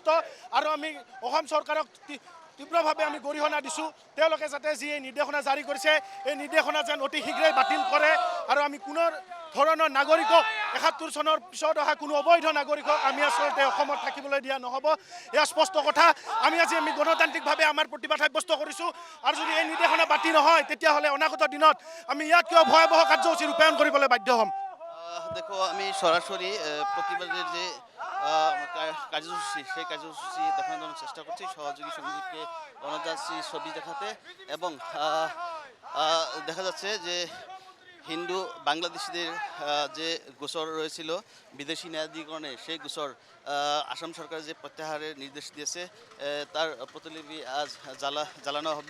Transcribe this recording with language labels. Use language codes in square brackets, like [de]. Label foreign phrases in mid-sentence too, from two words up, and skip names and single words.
[as] আৰু আমি অসম চৰকাৰক তীব্ৰভাৱে আমি গৰিহণা দিছোঁ, তেওঁলোকে যাতে যি এই নিৰ্দেশনা জাৰি কৰিছে, এই নিৰ্দেশনা যেন অতি শীঘ্ৰেই বাতিল কৰে আৰু আমি কোনো ধৰণৰ নাগৰিকক 71 চনৰ পিছত অহা কোনো অবৈধ নাগৰিকক আমি আচলতে অসমত থাকিবলৈ দিয়া নহ'ব, এয়া স্পষ্ট কথা। আমি গণতান্ত্ৰিকভাৱে আমাৰ প্ৰতিবাদ সাব্যস্ত কৰিছোঁ আৰু যদি এই নিৰ্দেশনা বাতিল নহয়, তেতিয়াহ'লে অনাগত দিনত আমি ইয়াতকৈ ভয়াৱহ কাৰ্যসূচী ৰূপায়ণ কৰিবলৈ বাধ্য হ'ম। [bn] দেখো, আমি সরাসরি প্রতিবাদের যে কার্যসূচি, সেই কার্যসূচি দেখানোর জন্য চেষ্টা করছি। সহযোগী সঞ্জীবকে অনুরোধ যাচ্ছি ছবি দেখাতে এবং দেখা যাচ্ছে যে হিন্দু বাংলাদেশিদের যে গোচর রয়েছিল বিদেশি ন্যায়াধিকরণে, সেই গোচর আসাম সরকার যে প্রত্যাহারের নির্দেশ দিয়েছে, তার প্রতিলিপি আজ জ্বালানো হবে।